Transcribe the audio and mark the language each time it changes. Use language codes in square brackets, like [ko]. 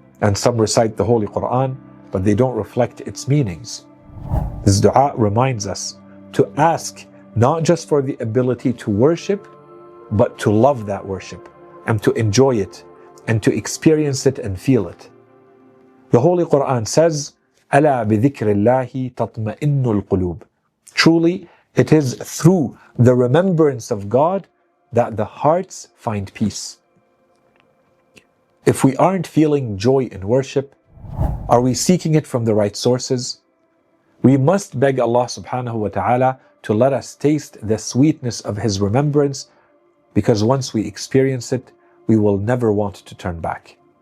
[en] And some recite the Holy Quran, but they don't reflect its meanings. This dua reminds us to ask not just for the ability to worship, but to love that worship, and to enjoy it and to experience it and feel it. The Holy Quran says, [ar] أَلَا بِذِكْرِ اللَّهِ تَطْمَئِنُّ الْقُلُوبِ. [en] Truly, it is through the remembrance of God that the hearts find peace. If we aren't feeling joy in worship, are we seeking it from the right sources? We must beg Allah subhanahu wa ta'ala to let us taste the sweetness of His remembrance, because once we experience it, we will never want to turn back.